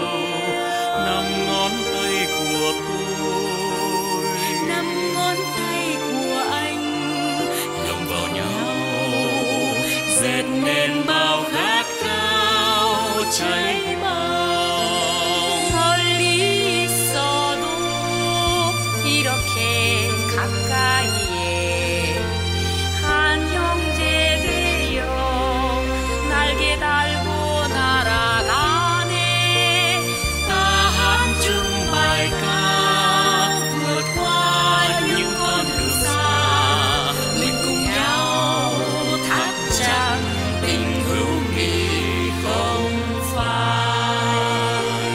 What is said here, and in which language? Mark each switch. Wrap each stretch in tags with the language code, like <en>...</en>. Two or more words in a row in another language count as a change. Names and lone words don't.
<vi>Năm ngón tay của tôi, năm ngón tay của anh lồng vào nhau, dệt nên bao khát khao cháy bỏng.</vi> <ko>멀리 있어도 이렇게 가까이에 한 형제 되어 날개 달고 날아가네.</ko> <vi>Ta hát chung bài ca vượt qua những con đường xa, mình cùng nhau thắt chặt tình hữu nghị không phai.</vi>